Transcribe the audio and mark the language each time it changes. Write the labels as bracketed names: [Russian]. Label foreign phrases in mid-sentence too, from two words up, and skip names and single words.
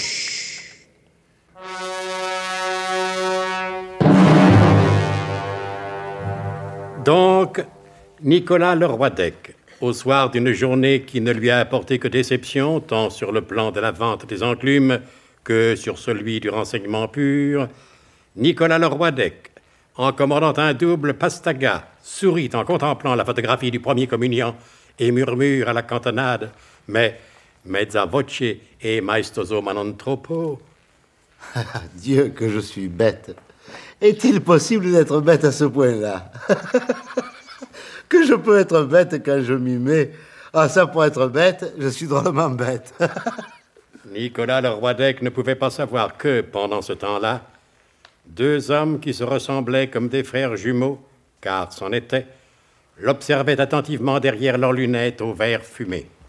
[French] Donc, Nicolas Leroidec, au soir d'une journée qui ne lui a apporté que déception, tant sur le plan de la vente des enclumes que sur celui du renseignement pur, Nicolas Leroidec, en commandant un double pastaga, sourit en contemplant la photographie du premier communiant et murmure à la cantonade « Mais [Italian] mezza voce e maestoso ma non troppo ». [French] Dieu, que je suis bête. Est-il possible d'être bête à ce point-là? Que je peux être bête quand je m'y mets? Ah, ça, pour être bête, je suis drôlement bête. Nicolas Leroidec ne pouvait pas savoir que, pendant ce temps-là, deux hommes qui se ressemblaient comme des frères jumeaux, car c'en était, l'observaient attentivement derrière leurs lunettes aux verres fumés.